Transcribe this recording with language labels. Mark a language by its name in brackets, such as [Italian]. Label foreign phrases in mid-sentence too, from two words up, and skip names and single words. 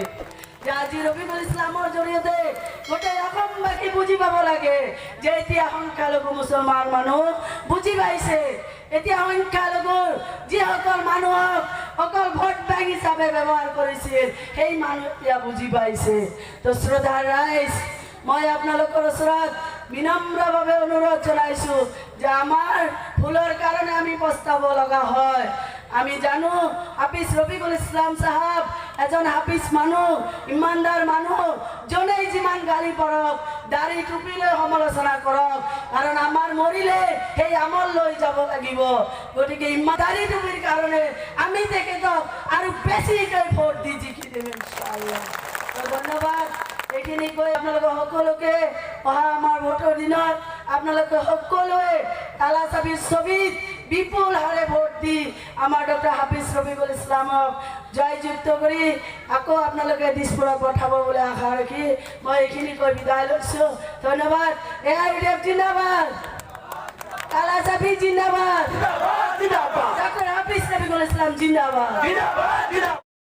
[Assamese] যে আজি ৰফিকুল ইছলামৰ জৰিয়তে গোটেই অসমবাসী বুজি পাব লাগে যে এতিয়া সংখ্যালঘু মুছলমান মানুহ বুজি পাইছে এতিয়া সংখ্যালঘুৰ যিসকল মানুহক অকল ভোট বেংক হিচাপে ব্যৱহাৰ কৰিছিল সেই মানুহ এতিয়া বুজি পাইছে তো শ্ৰদ্ধাৰ ৰাইজ মই আপোনালোকৰ ওচৰত বিনম্ৰভাৱে অনুৰোধ জনাইছো যে আমাৰ ভুলৰ কাৰণে আমি পস্তাব লগা হয় আমি জানো হাফিজ রফিকুল ইসলাম সাহেব এজন হাফিজ মানুহ ইমানদার মানুহ জনেই যিমান গালি পৰক দাড়ি টুপি লৈ সমালোচনা কৰক কাৰণ আমাৰ মৰিলে সেই আমল লৈ যাব লাগিব গতিকে ইমানদারি টুপিৰ কাৰণে আমি তেখেতক আৰু বেছিকৈ ভোট দি জিকি দিম ইনশাআল্লাহ ধন্যবাদ এইখিনি কৈ আপোনালোক সকলোকে অহা আমাৰ ভোটৰ দিনত আপোনালোকে সকলোৱে তালা চাবিৰ ছবিত বিপুল হারে ভোট দি আমার ডক্টর হাফিজ রফিকুল ইসলামক জয়যুক্ত কৰি আকৌ আপোনালোকে দিছপুৰত পঠাব বুলি আশা ৰাখি মই এইখিনি কৈ বিদায় লৈছোঁ ধন্যবাদ AIUDF জিন্দাবাদ তালা চাবি জিন্দাবাদ ডক্টর হাফিজ রফিকুল ইসলাম জিন্দাবাদ